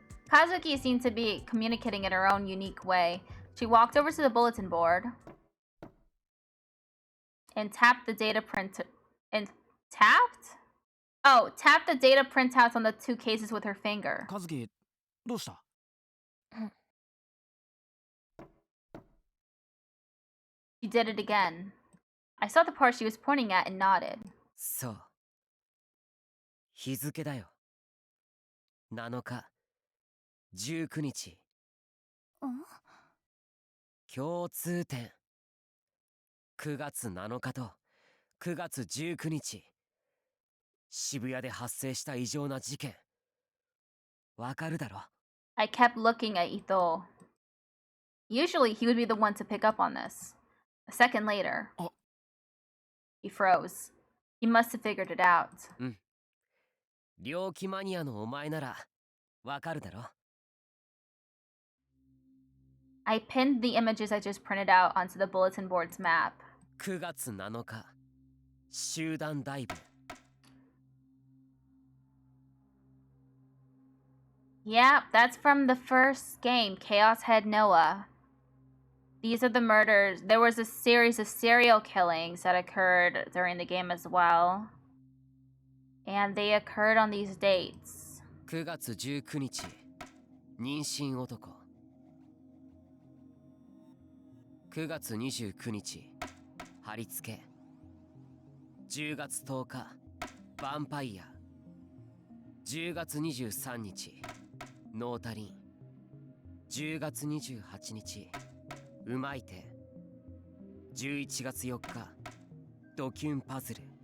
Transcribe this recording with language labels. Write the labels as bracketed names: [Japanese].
[English] Kazuki seemed to be communicating in her own unique way. She walked over to the bulletin board and tapped the data print tapped the data printouts on the two cases with her finger. [Japanese] 和樹どうした [English] She did it again. I saw the part she was pointing at and nodded. [Japanese] そう日付だよ7日19日共通点9月7日と9月19日渋谷で発生した異常な事件わかるだろ [English] I kept looking at Ito. Usually he would be the one to pick up on this. A second later, he froze. He must have figured it out. [Japanese] 猟奇マニアのお前ならわかるだろ [English] I pinned the images I just printed out onto the bulletin board's map. [Japanese] 9月7日集団ダイブ [English] Yeah, that's from the first game, Chaos Head Noah. These are the murders. There was a series of serial killings that occurred during the game as well. And they occurred on these dates. [Japanese] 9月19日妊娠男9月29日貼り付け10月10日ヴァンパイア10月23日ノータリン10月28日うまい手11月4日ドキュンパズル